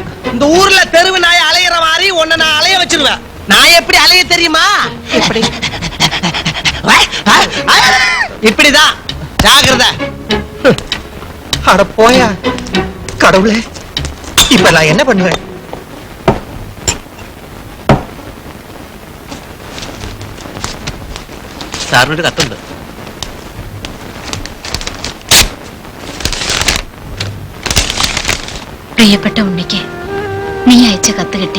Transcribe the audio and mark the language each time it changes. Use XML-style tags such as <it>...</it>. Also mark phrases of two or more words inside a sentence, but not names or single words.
<ta>இந்த ஊர்ல தெருவு நாய் அலையிற மாதிரி உன்னை நான் அலைய வச்சிருவேன். நான் எப்படி அலைய தெரியுமா? இப்படி இப்படிதான். ஜாகிரதை. அட போயா கடவுளே, இப்ப நான் என்ன பண்ணுவேன்?</ta> <ml>സാറിനൊരു കത്തുണ്ട്. പ്രിയപ്പെട്ട ഉണ്ണിക്ക് നീ അയച്ച കത്ത് കിട്ടി.</ml>